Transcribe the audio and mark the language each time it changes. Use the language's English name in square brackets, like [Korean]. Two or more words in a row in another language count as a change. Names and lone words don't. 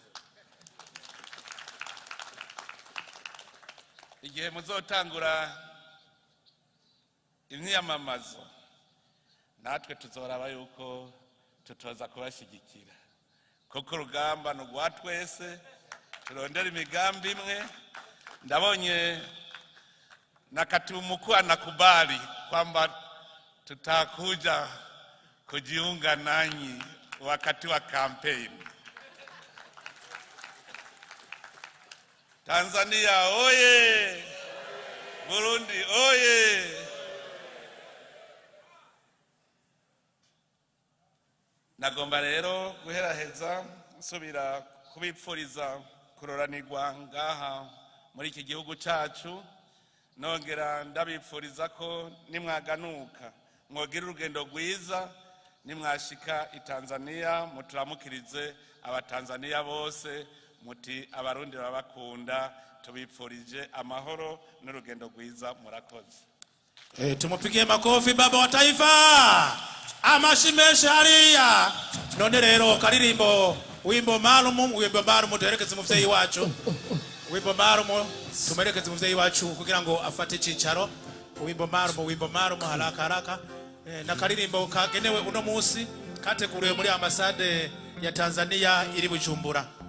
[Rundi] Igihe muzotangura imyiyamamazo natwe tuzoraba yuko tutoza kubashigikira kuko urugamba ni urwa twese, turondera imigambi imwe. [Swahili] Ndabonye na katibu mkuu anakubali kwamba tutakuja kujiunga nanyi wakati wa kampeni. Tanzania oye! Burundi oye! [Rundi] Nagomba rero guheraheza nsubira kubipfuriza kuroranirwa ngaha muri iki gihugu cacu, nongera ndabipfuriza ko nimwaganuka mwogira urugendo rwiza, nimwashika i Tanzania muturamukirize abatanzania bose muti abarundi babakunda, tubipfurije amahoro n'urugendo rwiza. Murakoze. [Swahili] Tumupigie makofi baba wa taifa. [Rundi] Amashimeshe hariya. None rero karirimbo [Swahili] wimbo maalum [Rundi] tuherekeze muvyeyi wacu. [Swahili] Wimbo maalum [Rundi] tumerekeze muvyeyi wacu kugira ngo afate cicaro. [Swahili] Wimbo maalum haraka. [Rundi] Na karirimbo kagenewe uno musi kateguriwe muri ambasade ya Tanzania iri Bujumbura.